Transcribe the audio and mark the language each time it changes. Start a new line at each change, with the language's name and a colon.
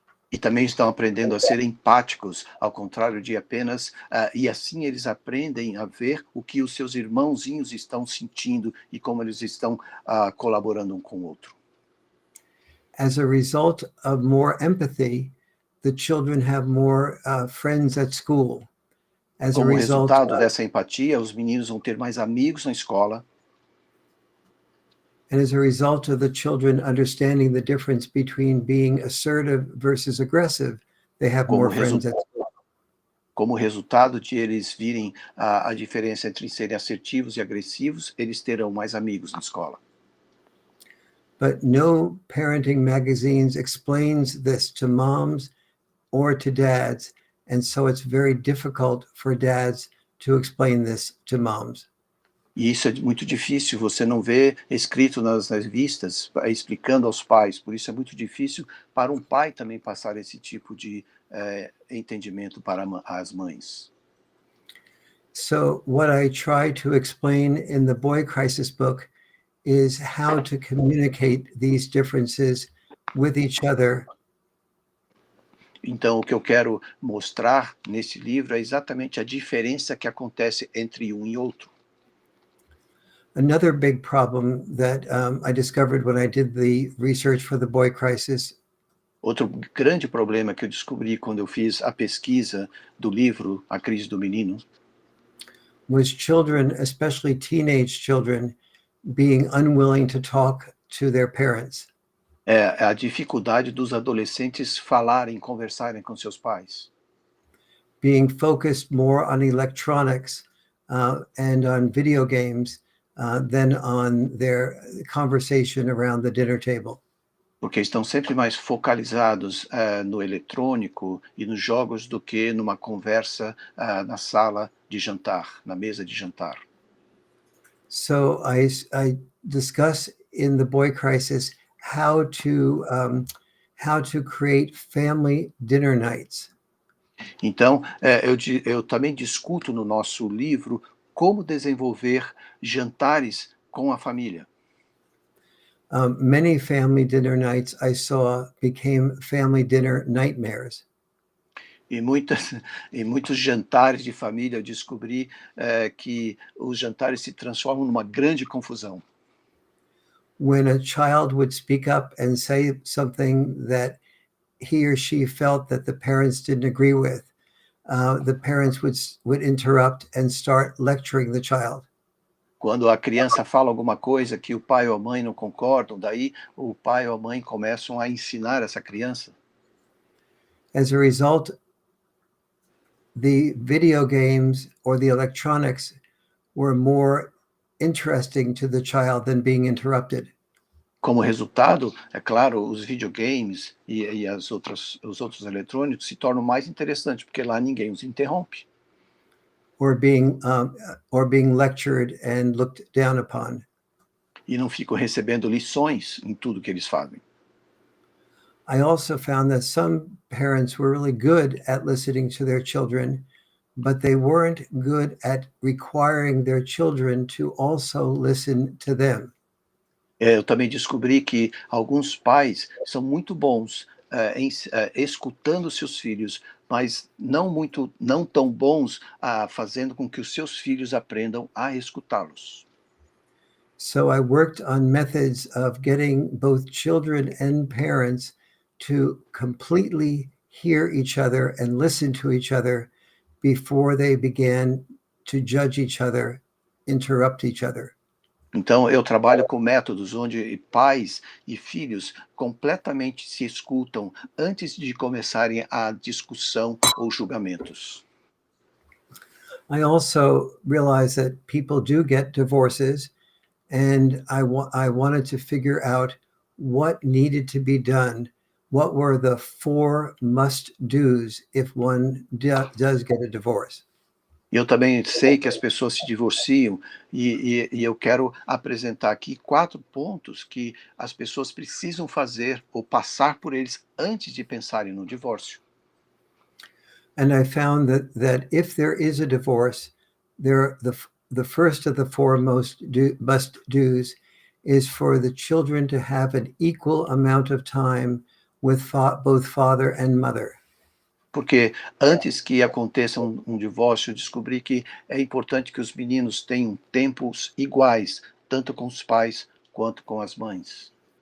Portuguese: E também estão aprendendo a ser empáticos, ao contrário de apenas... e assim eles aprendem a ver o que os seus irmãozinhos estão sentindo e como eles estão colaborando um com o outro.
English: As a result of more empathy, the children have more friends at school. As a
Portuguese: Como
English: result
Portuguese: resultado dessa empatia, os meninos vão ter mais amigos na escola.
English: And as a result of the children understanding the difference between being assertive versus aggressive, they have more friends at school.
Portuguese: Como resultado de eles virem a diferença entre serem assertivos e agressivos, eles terão mais amigos na escola.
English: But no parenting magazines explains this to moms or to dads, and so it's very difficult for dads to explain this to moms.
Portuguese: E isso é muito difícil, você não vê escrito nas revistas explicando aos pais, por isso é muito difícil para um pai também passar esse tipo de entendimento para as mães.
English: So what I try to explain in the Boy Crisis book is how to communicate these differences with each other.
Portuguese: Então, o que eu quero mostrar nesse livro é exatamente a diferença que acontece entre um e outro.
English: Another big problem that I discovered when I did the research for the Boy Crisis.
Portuguese: Outro grande problema que eu descobri quando eu fiz a pesquisa do livro A Crise do Menino
English: was children, especially teenage children, being unwilling to talk to their parents.
Portuguese: É a dificuldade dos adolescentes falarem, conversarem com seus pais.
English: Being focused more on electronics and on video games than on their conversation around the dinner table.
Portuguese: Porque estão sempre mais focalizados no eletrônico e nos jogos do que numa conversa na sala de jantar, na mesa de jantar.
English: So I discuss in the Boy Crisis how to create family dinner nights.
Portuguese: Então, eu também discuto no nosso livro como desenvolver jantares com a família.
English: Many family dinner nights I saw became family dinner nightmares.
Portuguese: E muitos jantares de família eu descobri que os jantares se transformam numa grande confusão.
English: When a child would speak up and say something that he or she felt that the parents didn't agree with, the parents would interrupt and start lecturing the child.
Portuguese: Quando a criança fala alguma coisa que o pai ou a mãe não concordam, daí o pai ou a mãe começam a ensinar essa criança.
English: As a result, the video games or the electronics were more interesting to the child than being interrupted.
Portuguese: Como resultado, é claro, os videogames e os outros eletrônicos se tornam mais interessantes, porque lá ninguém os interrompe.
English: or being lectured and looked down upon.
Portuguese: E não ficam recebendo lições em tudo que eles fazem.
English: I also found that some parents were really good at listening to their children, but they weren't good at requiring their children to also listen to them.
Portuguese: Eu também descobri que alguns pais são muito bons escutando seus filhos, mas não tão bons fazendo com que os seus filhos aprendam a escutá-los.
English: So I worked on methods of getting both children and parents to completely hear each other and listen to each other before they began to judge each other, interrupt each other.
Portuguese: Então, eu trabalho com métodos onde pais e filhos completamente se escutam antes de começarem a discussão ou julgamentos.
English: I also realized that people do get divorces, and I wanted to figure out what needed to be done. What were the 4 must-dos if one does get a divorce?
Portuguese: Eu também sei que as pessoas se divorciam e eu quero apresentar aqui 4 pontos que as pessoas precisam fazer ou passar por eles antes de pensarem no divórcio.
English: And I found that if there is a divorce, the first of the 4 must-dos is for the children to have an equal amount of time with both father and mother.
Portuguese: Porque antes que aconteça um divórcio, eu descobri que é importante que os meninos tenham tempos iguais, tanto com os pais quanto com as mães.